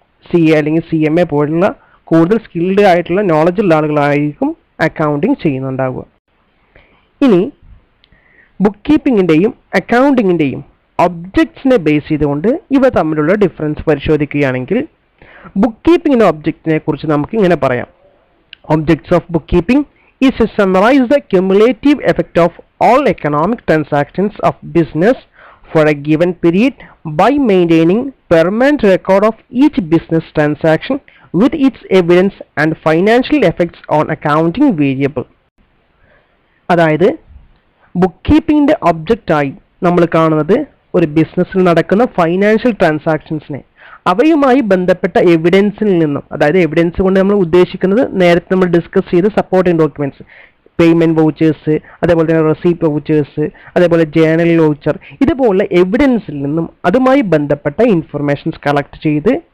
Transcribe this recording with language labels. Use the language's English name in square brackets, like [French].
[Malayalam] CA അല്ലെങ്കിൽ CMA പോലുള്ള കൂടുതൽ സ്കിൽഡ് ആയിട്ടുള്ള നോളജ് ഉള്ള ആളുകളായിരിക്കും അക്കൗണ്ടിങ് ചെയ്യുന്നുണ്ടാവുക. ഇനി ബുക്ക് കീപ്പിങ്ങിൻ്റെയും അക്കൗണ്ടിങ്ങിൻ്റെയും ഒബ്ജക്ട്സിനെ ബേസ് ചെയ്തുകൊണ്ട് ഇവ തമ്മിലുള്ള ഡിഫറൻസ് പരിശോധിക്കുകയാണെങ്കിൽ, ബുക്ക് കീപ്പിങ്ങിൻ്റെ ഒബ്ജക്റ്റിനെ കുറിച്ച് നമുക്ക് ഇങ്ങനെ പറയാം. [English] Objects of bookkeeping is to summarize the cumulative effect of all economic transactions of business for a given period by maintaining permanent record of each business transaction with its evidence and financial effects on accounting variable. [Malayalam] അതായത് book കീപ്പിങ്ങിൻ്റെ ഒബ്ജക്റ്റായി നമ്മൾ കാണുന്നത് ഒരു ബിസിനസ്സിൽ നടക്കുന്ന financial ട്രാൻസാക്ഷൻസിനെ അവയുമായി ബന്ധപ്പെട്ട എവിഡൻസിൽ നിന്നും, അതായത് എവിഡൻസ് കൊണ്ട് നമ്മൾ ഉദ്ദേശിക്കുന്നത് നേരത്തെ നമ്മൾ ഡിസ്കസ് ചെയ്ത സപ്പോർട്ടിംഗ് ഡോക്യുമെന്റ്സ്, പേയ്മെന്റ് വൗച്ചേഴ്സ്, അതേപോലെ തന്നെ റെസീപ്റ്റ് വൗച്ചേഴ്സ്, അതേപോലെ ജേണൽ വൗച്ചർ, ഇതുപോലുള്ള എവിഡൻസിൽ നിന്നും അതുമായി ബന്ധപ്പെട്ട ഇൻഫർമേഷൻസ് കളക്ട് ചെയ്ത്